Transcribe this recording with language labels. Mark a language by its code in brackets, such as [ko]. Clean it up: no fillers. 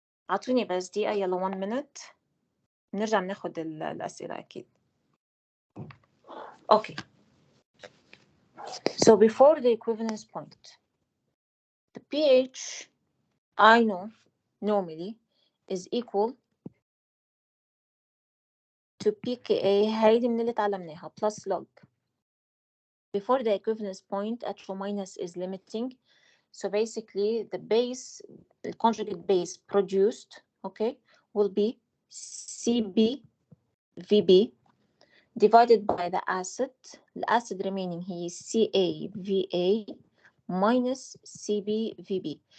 [ar] عطوني بس دقيقة. يلا [en] 1 minute. [ar] نرجع ناخد الأسئلة أكيد. [en] Okay. So before the equivalence point, the pH I know normally is equal to pKa. [ar] هيدي من اللي تعلمناها plus log. [en] Before the equivalence point, HO minus is limiting. So basically the conjugate base produced, okay, will be CBVB divided by the acid. The acid remaining here is CAVA minus CBVB.